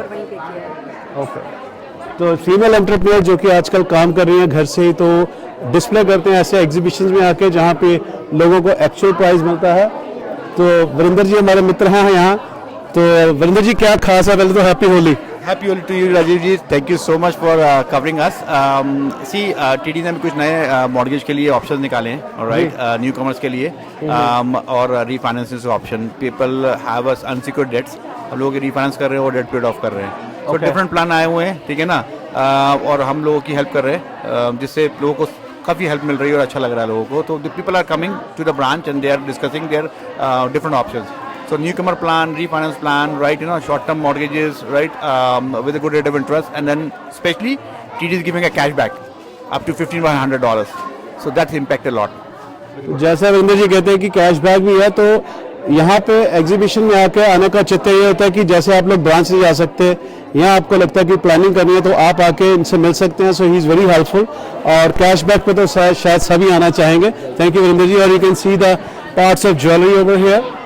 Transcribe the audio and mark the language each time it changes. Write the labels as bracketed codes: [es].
[hi] Store वहीं पे किया है. [en] Okay. [hi] तो फीमेल एंटरप्रेन्योर जो कि आजकल काम कर रही हैं घर से ही, तो डिस्प्ले करते हैं ऐसे एग्जीबिशंस में आके जहाँ पे लोगों को एक्चुअल प्राइस मिलता है. तो वरिंदर जी हमारे मित्र हैं यहाँ. तो वरिंदर जी क्या खास है? पहले तो happy Holi. [en] Happy Holi to you, Rajiv ji. Thank you so much for covering us. [hi] See, TD ने भी कुछ नए मॉर्गेज के लिए ऑप्शन निकाले हैं, alright, न्यू कॉमर्स के लिए और refinancing option. [en] People have unsecured debts. [hi] हम लोग रीफाइनेंस कर रहे हैं और डेट पेड ऑफ कर रहे हैं. तो डिफरेंट प्लान आए हुए हैं, ठीक है ना, और हम लोगों की हेल्प कर रहे हैं, जिससे लोगों को काफ़ी हेल्प मिल रही है और अच्छा लग रहा है लोगों को. [en] तो the people are coming to the branch and they are discussing their different options. So newcomer plan, refinance plan, right? Short-term mortgages, right? With a good rate of interest, and then especially TD is giving a cashback up to $1,500. So that's impacted a lot. [hi] जैसा रविंद्र जी कहते हैं कि cashback भी है, तो यहाँ पे exhibition में आके आने का चित्त ये होता है कि जैसे आप लोग ब्रांच से जा सकते हैं, यहाँ आपको लगता है कि प्लानिंग करनी है तो आप आके इनसे मिल सकते हैं. [en] So he is very helpful. [hi] और कैशबैक पे तो शायद सभी आना चाहेंगे. [en] Thank you Ravindra ji. और you can see the parts of jewellery over here.